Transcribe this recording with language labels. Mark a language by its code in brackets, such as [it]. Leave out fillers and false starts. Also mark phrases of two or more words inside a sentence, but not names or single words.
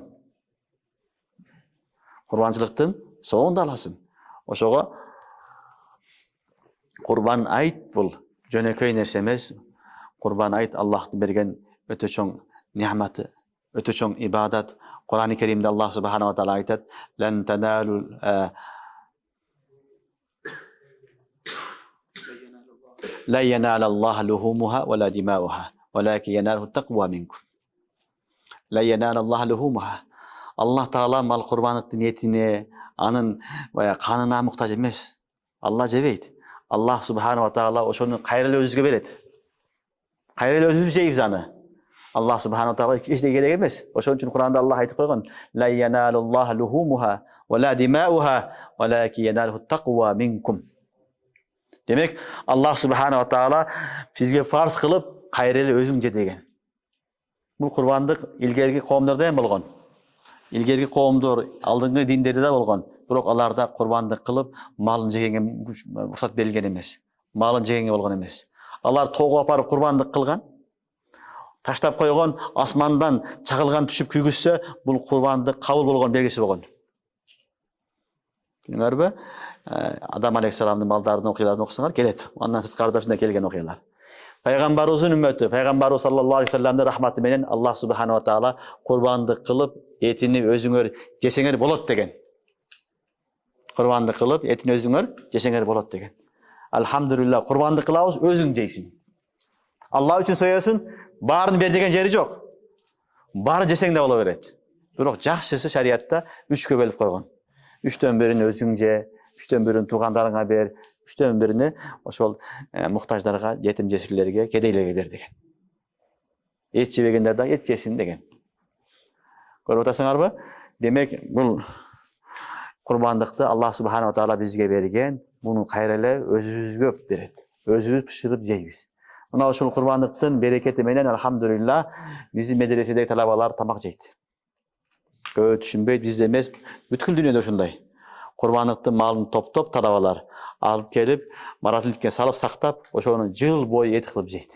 [ky] Курбанчылыктын соогун да аласың. Ошого курбан айт бул жөнөкөй нерсе эмес. Курбан айт Аллахтын берген өтө чоң неаматы, өтө чоң ибадат. Кур'ан-ы Керимде [ar] الله سبحانه وتعالى айтат: "لن تنالوا لا ينال الله لحومها ولا دماؤها ولكن يناله التقوى منكم". لا ينال الله لحومها. [ky] Аллах Таала мал курбандыктын этине, анын канына муктаж эмес. Алла жебейт. [ar] الله سبحانه وتعالى [ky] ошону кайра эле өзүбүзгө берет. Кайра эле өзүбүз жейбиз аны. [ar] الله سبحانه وتعالى [ky] эчтеке керек эмес. Ошон үчүн Кур'анда Аллах айтып койгон: [ar] "لا ينال الله لحومها ولا دماؤها ولكن يناله التقوى منكم". [ky] Демек, [ar] الله سبحانه وتعالى [ky] бизге фарз кылып, кайра эле өзүң же деген. Бул курбандык илгерки коомдордо эм болгон. Илгерки коомдор алдыңкы диндерде да болгон. Бирок аларда курбандык кылып, малын жегенге уруксат берилген эмес. Малын жегенге болгон эмес. Алар тоого апарып курбандык кылган. Таштап койгон, асмандан чагылган түшүп күйгүзсө, бул курбандык кабыл болгон белгиси болгон. Түшүнүңөрбү? Адам алейхиссаламдын балдарынын окуяларын окусаңар келет. Андан сырткарыда ушундай келген окуялар. Пайгамбарыбыздын үммөтү, пайгамбарыбыз [ar] صلى الله عليه وسلم [ky] рахматы менен [ar] الله سبحانه وتعالى [ky] курбандык кылып, этини өзүңөр жесеңер болот деген. Курбандык кылып, этини өзүңөр жесеңер болот деген. Алхамдулилlah, курбандык кылабыз, өзүң жейсиң. Алла үчүн соёсуң, баарын бер деген жери жок. Баары жесең да боло берет. Бирок жакшысы шариатта 3кө бөлүп койгон. 3төн бирин өзүң же, 3төн бирин туугандарыңа бер, 3төн бирини ошол муктаждарга, жетим жесирлерге, кедейлерге бер деген. Эт жебегендер да эт жесин деген. Көрүп атасыңарбы? Демек, бул курбандыкты [ar] الله سبحانه وتعالى [ky] бизге берген, муну кайра эле өзүбүзгө берет. Өзүбүз бышырып жейбиз. Мына ушул курбандыктын берекети менен алхамдулилlah биздин медреседеги талабалар тамак жейт. Көп түшүнбөйт, бизде эмес, бүткүл дүйнөдө ушундай. Курбандыктын малын топтоп талабалар алып келип, маразиликке салып сактап, ошону жыл бою эт кылып жейт.